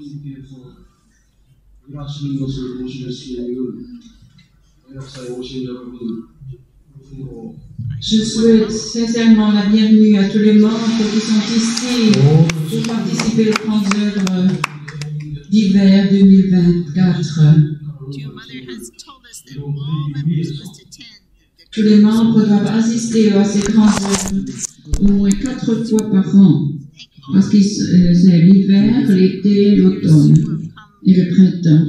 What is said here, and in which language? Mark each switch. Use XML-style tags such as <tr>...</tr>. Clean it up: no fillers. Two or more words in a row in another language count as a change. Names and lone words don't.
<ko>일하시는 것을 보실 수 있는 역사에 오신 여러분,</ko> <fr>Je souhaite sincèrement la bienvenue à tous les membres qui sont ici pour participer aux grandes œuvres d'hiver 2024. Tous les membres doivent assister à ces grandes œuvres au moins 4 fois par an, parce que c'est l'hiver, l'été, l'automne et le printemps.</fr>